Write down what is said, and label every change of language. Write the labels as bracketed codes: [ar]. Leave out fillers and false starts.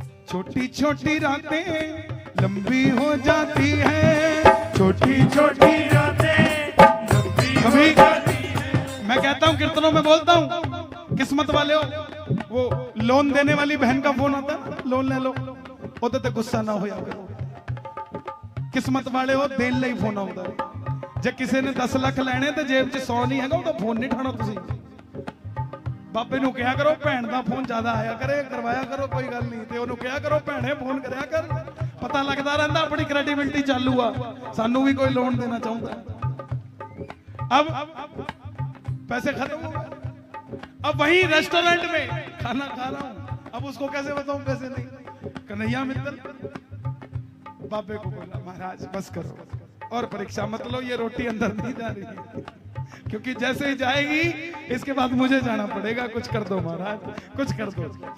[hi] छोटी छोटी रातें लंबी हो जाती है, छोटी छोटी रातें लंबी हो जाती है। मैं कहता हूं, कीर्तनों में बोलता हूं, किस्मत वाले हो, वो लोन देने वाली बहन का फोन आता है, लोन ले लो, [pa] ਉਹਦੇ ਤੇ ਗੁੱਸਾ ਨਾ ਹੋਇਆ ਕਰੋ। ਕਿਸਮਤ ਵਾਲੇ ਉਹ ਦੇਣ ਲਈ ਫੋਨ ਆਉਂਦਾ। ਜੇ ਕਿਸੇ ਨੇ 10 ਲੱਖ ਲੈਣੇ ਤੇ ਜੇਬ 'ਚ 100 ਨਹੀਂ ਹੈਗਾ, ਉਹਦਾ ਫੋਨ ਨਹੀਂ ਠਾਣਾ ਤੁਸੀਂ। ਬਾਬੇ ਨੂੰ ਕਿਹਾ ਕਰੋ ਭੈਣ ਦਾ ਫੋਨ ਜ਼ਿਆਦਾ ਆਇਆ ਕਰੇ, ਕਰਵਾਇਆ ਕਰੋ, ਕੋਈ ਗੱਲ ਨਹੀਂ। ਤੇ ਉਹਨੂੰ ਕਿਹਾ ਕਰੋ ਭੈਣੇ ਫੋਨ ਕਰਿਆ ਕਰ, ਪਤਾ ਲੱਗਦਾ ਰਹਿੰਦਾ ਆਪਣੀ ਕ੍ਰੈਡੀਬਿਲਿਟੀ ਚਾਲੂ ਆ, ਸਾਨੂੰ ਵੀ ਕੋਈ ਲੋਨ देना ਚਾਹੁੰਦਾ। [hi] अब पैसे खत्म हो गए। अब वही रेस्टोरेंट में खाना खा रहा हूं, अब उसको कैसे बताऊं पैसे नहीं। कन्हैया मित्तल बाबे को बोला, महाराज बस करो और परीक्षा मत लो, ये रोटी अंदर नहीं जा रही है, क्योंकि जैसे ही जाएगी इसके बाद मुझे जाना पड़ेगा, कुछ कर दो महाराज, कुछ कर दो।